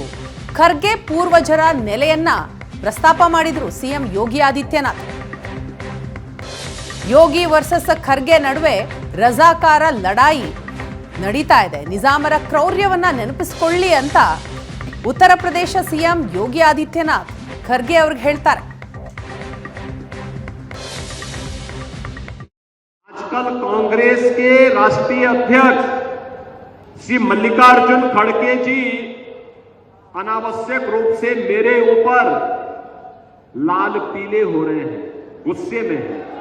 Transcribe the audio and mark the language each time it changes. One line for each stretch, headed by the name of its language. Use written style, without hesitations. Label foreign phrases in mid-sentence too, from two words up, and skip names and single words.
Kannada: ಖರ್ಗೆ ಪೂರ್ವಜರ ನೆಲೆಯನ್ನ ಪ್ರಸ್ತಾಪ ಮಾಡಿದ್ರು ಸಿಎಂ ಯೋಗಿ ಆದಿತ್ಯನಾಥ್. ಯೋಗಿ ವರ್ಸಸ್ ಖರ್ಗೆ ನಡುವೆ ರಜಾಕಾರ ಲಡಾಯಿ ನಡೀತಾ ಇದೆ. ನಿಜಾಮರ ಕ್ರೌರ್ಯವನ್ನ ನೆನಪಿಸಿಕೊಳ್ಳಿ ಅಂತ ಉತ್ತರ ಪ್ರದೇಶ ಸಿಎಂ ಯೋಗಿ ಆದಿತ್ಯನಾಥ್ ಖರ್ಗೆ ಅವ್ರಿಗೆ ಹೇಳ್ತಾರೆ.
Hindi: आजकल कांग्रेस के राष्ट्रीय अध्यक्ष श्री मल्लिकार्जुन खड़गे जी अनावश्यक रूप से मेरे ऊपर लाल पीले हो रहे हैं, गुस्से में हैं।